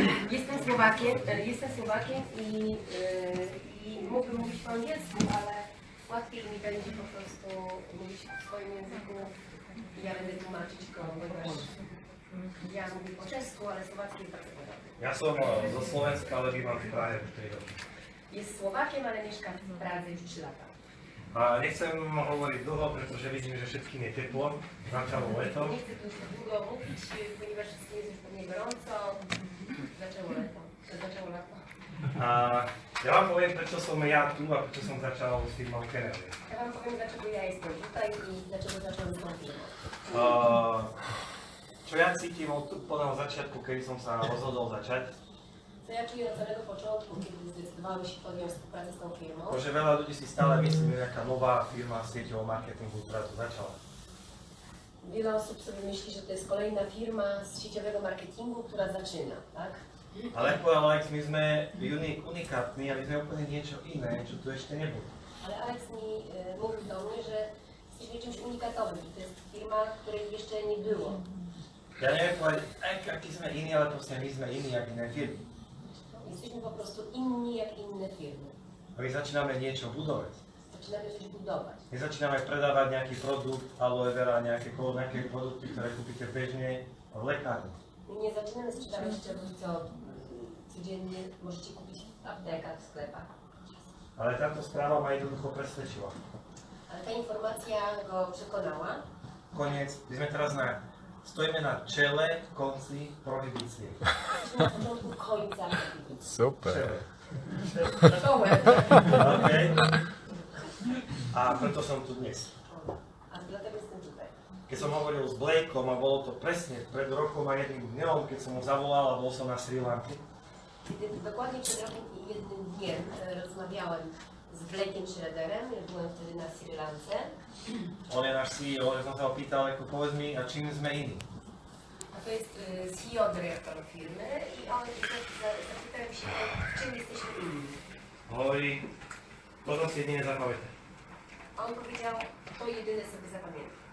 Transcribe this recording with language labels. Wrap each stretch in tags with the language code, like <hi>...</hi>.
<pl>Jestem Słowakiem i mógłbym mówić po angielsku, ale łatwiej mi będzie po prostu mówić w swoim języku i ja będę tłumaczyć go, ponieważ ja mówię po czesku, ale słowacki jest bardzo podobny.</pl> <sk>Ja som zo Slovenska, ale bývam v Prahe už 3 roky.</sk> <pl>Jest Słowakiem, ale mieszka w Pradze już 3 lata.</pl> <sk>A nechcem hovoriť dlho, pretože vidím, že všetkým je teplo. Začalo leto.</sk> <pl>Nie chcę tu już długo mówić, ponieważ wszystkim jest już pewnie gorąco. Zaczęło lato.</pl> <sk>A ja vám poviem, prečo som ja tu a prečo som začal s firmou KannaWay.</sk> <pl>Ja wam powiem, dlaczego ja jestem tutaj i dlaczego zacząłem z tą firmą.</pl> <sk>Čo ja cítim od úplného začiatku, keď som sa rozhodol začať,</sk> <pl>Co ja czuję od samego początku, kiedy zdecydowałem się podjąć współpracę z tą firmą,</pl> <sk>to, že veľa ľudí si stále myslí, že nejaká nová firma sieťového marketingu, ktorá tu začala.</sk> <pl>wiele osób sobie myśli, że to jest kolejna firma z sieciowego marketingu, która zaczyna, tak?</pl> <sk>Ale ako povedal Alex, my sme unikátni a my sme úplne niečo iné, čo tu ešte nebolo.</sk> <pl>Ale Alex mi mówił do mnie, że jesteśmy czymś unikatowym, że to jest firma, której jeszcze nie było.</pl> <sk>Ja neviem povedať, aký sme iní, ale proste my sme iní, jak iné firmy.</sk> <pl>Jesteśmy po prostu inni jak inne firmy.</pl> <sk>A my začíname niečo budovať.</sk> <pl>Zaczynamy coś budować.</pl> <sk>My začíname predávať nejaký produkt, aloe vera, nejaké produkty, ktoré kúpite bežne v lekárni.</sk> <pl>My nie zaczynamy sprzedawać czegoś, co codziennie możecie kupić w aptekach, w sklepach.</pl> <sk>Ale táto správa ma jednoducho presvedčila.</sk> <pl>Ale ta informacja go przekonała.</pl> <sk>Koniec, my sme teraz stojíme na čele, konci prohibície.</sk> <pl>Jesteśmy na początku końca. Super.</pl> <sk>Čele.</sk> <pl>Czołem.</pl> <sk>Okay. A preto som tu dnes.</sk> <pl>A dlatego jestem tutaj.</pl> <sk>Keď som hovoril s Blakeom a bolo to presne pred rokom a jedným dňom, keď som ho zavolal a bol som na Sri Lanke.</sk> <pl>Kiedy dokładnie przed rokiem i jednym dniem rozmawiałem z Blake'iem Schroederem, byłem wtedy na Sri Lance.</pl> <sk>On je náš CEO, že som sa ho pýtal, ako povedz mi, a čím sme iní?</sk> <pl>A to jest CEO dyrektor firmy i on zapytałem się, czym jesteśmy inni.</pl> <sk>Hovorí, to som si jedine zapamätal.</sk> <pl>A on powiedział, to jedyne sobie zapamiętam.</pl>